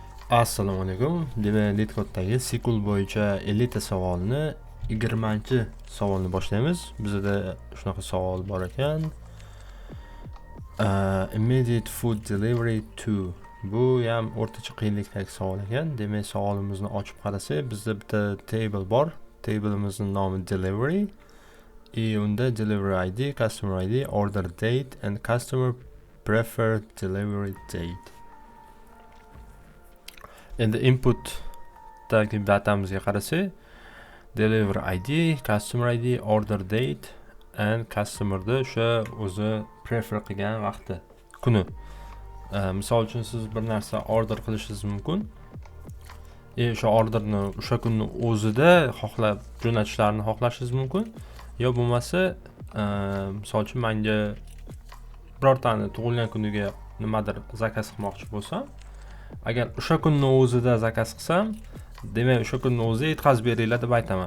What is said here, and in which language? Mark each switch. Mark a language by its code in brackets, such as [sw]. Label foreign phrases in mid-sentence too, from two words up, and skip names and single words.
[uz] Assalomu alaykum. Demak, LeetCode'dagi SQL bo'yicha 50 ta savolni 20-savolni boshlaymiz. Bizda shunaqa savol bor ekan. [en] Immediate food delivery to. [uz] Bu ham o'rtacha qiyinlikdagi savol ekan. Demak, savolimizni ochib qarasak, bizda bitta table bor. Table'imizning nomi delivery. [en] Unda delivery ID, customer ID, order date and customer preferred delivery date. [uz] Endi inputdagi datamizga qarasak, [en] deliver ID, customer ID, order date and [uz] customerda o'sha o'zi prefer qilgan vaqti, kuni. Misol uchun siz bir narsa order qilishingiz mumkin. O'sha orderni o'sha kunni o'zida xohlab jo'natishlarini xohlashingiz mumkin. Yo bo'lmasa, misol uchun menga birortani tug'ilgan kuniga nimadir zakaz qilmoqchi bo'lsam, agar o'sha kunni o'zida zakaz qilsam, demak o'sha kunni o'zida yetkazib beringlar deb aytaman.